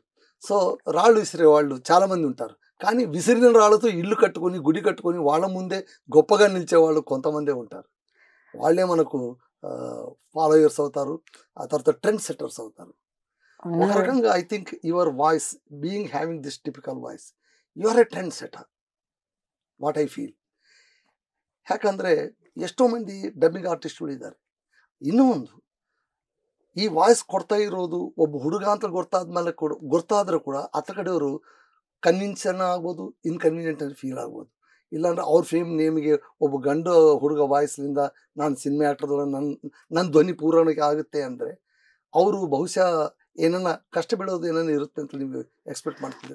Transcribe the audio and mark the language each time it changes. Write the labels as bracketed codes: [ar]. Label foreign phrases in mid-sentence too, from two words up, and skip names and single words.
[te] సో రాళ్ళు విసిరే వాళ్ళు చాలా మంది ఉంటారు, కానీ విసిరిన రాళ్ళతో ఇల్లు కట్టుకొని గుడి కట్టుకొని వాళ్ళ ముందే గొప్పగా నిలిచే వాళ్ళు కొంతమందే ఉంటారు. వాళ్ళే మనకు ఫాలోయర్స్ అవుతారు, ఆ తర్వాత [en] trend setters [te] అవుతారు. ఒక రకంగా [en] I think your voice, being having this typical voice, you are a trend setter. What I feel. [kn] ಯಾಕಂದರೆ ಎಷ್ಟೋ ಮಂದಿ [en] dubbing artists [kn] ಇದ್ದಾರೆ. ಇನ್ನೂ ಒಂದು, ಈ ವಾಯ್ಸ್ ಕೊಡ್ತಾ ಇರೋದು ಒಬ್ಬ ಹುಡುಗ ಅಂತ ಗೊತ್ತಾದ್ಮೇಲೆ ಗೊತ್ತಾದರೂ ಕೂಡ ಆತ ಕಡೆಯವರು ಕನ್ವಿನ್ಸನ್ ಆಗ್ಬೋದು, ಇನ್ಕನ್ವೀನಿಯೆಂಟ್ ಅಂತ ಫೀಲ್ ಆಗ್ಬೋದು. ಇಲ್ಲಾಂದ್ರೆ ಅವ್ರ ಫೇಮ್ ನೇಮಿಗೆ ಒಬ್ಬ ಗಂಡು ಹುಡುಗ ವಾಯ್ಸ್ಲಿಂದ ನಾನು ಸಿನಿಮಾ ಆಕ್ಟರ್ದವ ನನ್ನ ಧ್ವನಿ ಪೂರೈಕೆ ಆಗುತ್ತೆ ಅಂದರೆ ಅವರು ಬಹುಶಃ ಏನನ್ನ ಕಷ್ಟ ಬೀಳೋದು ಏನನ್ನ ಇರುತ್ತೆ ಅಂತ ನೀವು ಎಕ್ಸ್ಪೆಕ್ಟ್ ಮಾಡ್ತಿದ್ದೀರಾ?